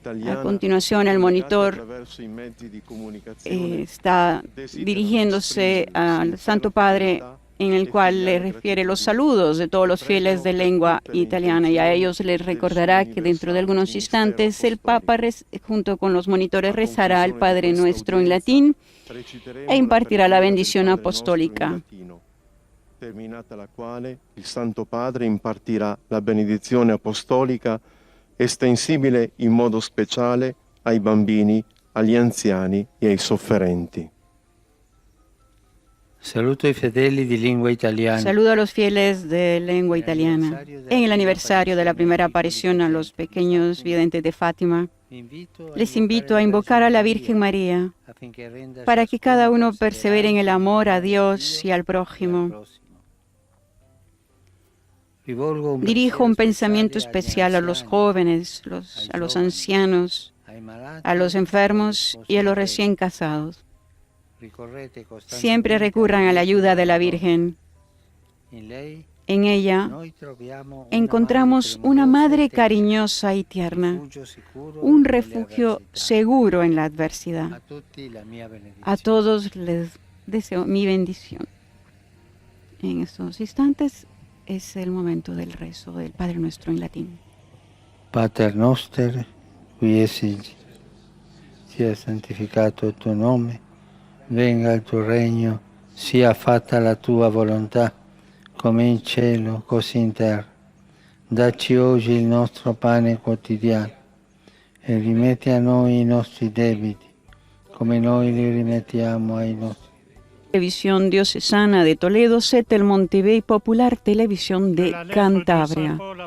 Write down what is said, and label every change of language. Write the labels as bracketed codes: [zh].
[es] A continuación, el monitor está dirigiéndose al Santo Padre, en el cual le refiere los saludos de todos los fieles de lengua italiana, y a ellos les recordará que dentro de algunos instantes el Papa, junto con los monitores, rezará el Padre Nuestro en latín e impartirá la bendición apostólica. [it] Terminata la quale il Santo Padre impartirà la benedizione apostolica estensibile in modo speciale ai bambini, agli anziani e ai sofferenti. Saluto ai fedeli di lingua italiana. [es] Saludo a los fieles de lengua italiana. En el aniversario de la primera aparición a los pequeños videntes de Fátima, les invito a invocar a la Virgen María para que cada uno persevere en el amor a Dios y al prójimo. Dirijo un pensamiento especial a los jóvenes, a los ancianos, a los enfermos y a los recién casados. Siempre recurran a la ayuda de la Virgen. En ella encontramos una madre cariñosa y tierna, un refugio seguro en la adversidad. A todos les deseo mi bendición. En estos instantes es el momento del rezo del Padre Nuestro en latín. [la] Pater noster, qui esi, [it] sia santificato tu nome, venga il tuo regno, sia fatta la tua volontà, come in cielo, così in terra. Dacci oggi il nostro pane quotidiano e rimetti a noi i nostri debiti, come noi li rimettiamo ai nostri. [es] Televisión Diocesana de Toledo, Setel Montevideo y Popular Televisión de Cantabria.